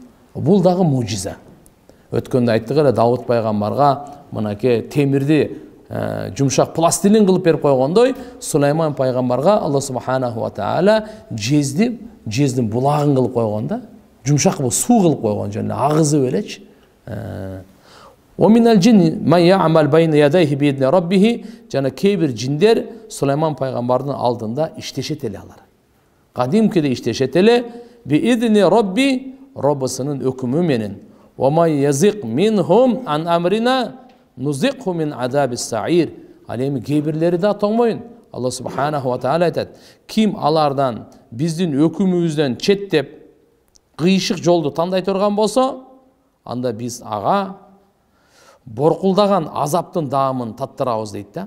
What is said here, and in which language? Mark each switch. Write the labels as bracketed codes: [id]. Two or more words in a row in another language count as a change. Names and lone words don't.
[ky] Бул дагы мужиза. Өткөндө айттык эле Давуд пайгамбарга мынакей темирди жумшак пластилин кылып берип койгондой, Сулайман пайгамбарга [ar] الله سبحانه وتعالى [ky] жездин булагын кылып койгон да. Жумшак бул суу кылып койгон, жана агызып элечи. [ar] ومن الجن من يعمل بين يديه بإذن ربه. [ky] Жана кейбир жиндер Сулайман пайгамбардын алдында иштешет эле алар. Кадимкиде иштешет эле [ar] بإذن ربي, [ky] Роббусунун өкүмү менен. [ar] ومن يزغ منهم عن أمرنا نزغه من عذاب السعير. [ky] Ал эми кейбирлери да тоңмойун. [ar] الله سبحانه وتعالى [ky] айтат: ким алардан биздин өкүмүбүздөн четтеп кыйшык жолду тандай турган болсо, анда биз ага боркулдаган азаптын даамын таттырабыз дейт да.